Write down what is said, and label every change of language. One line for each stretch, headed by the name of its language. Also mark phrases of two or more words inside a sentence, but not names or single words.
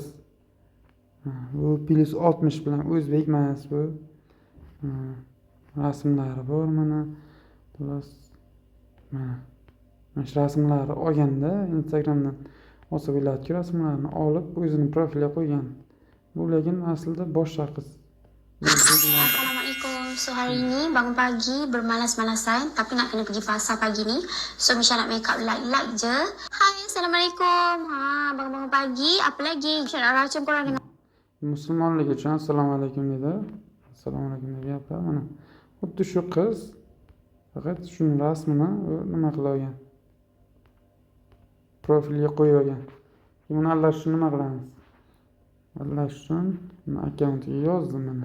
Uzbek: Bu plus 60 bilan o'zbek emas bu. Rasmlari bor mana. Plus mana shu rasmlarni olganda Instagramdan olsa bo'ladiki, rasmlarni olib o'zini profiliga qo'ygan. Bu lekin aslida boshqa qiz.
Malay: Assalamualaikum. So hari ini bangun pagi bermalas-malasan tapi nak kena pergi pasar pagi ni. So Misha nak
English: make up
Malay: light je. Hai, Assalamualaikum. Bangun-bangun pagi apa lagi? Misha nak racun korang dengan
Uzbek: Musulmonlik uchun assalomu alaykum dedi. Assalomu alaykum deb gapirdi. Mana xuddi shu qiz faqat shuni rasmini nima qilib olgan. Profilga qo'yib olgan. Buni aldash uchun nima qilamiz? Aldash uchun akkauntiga yozdim mana.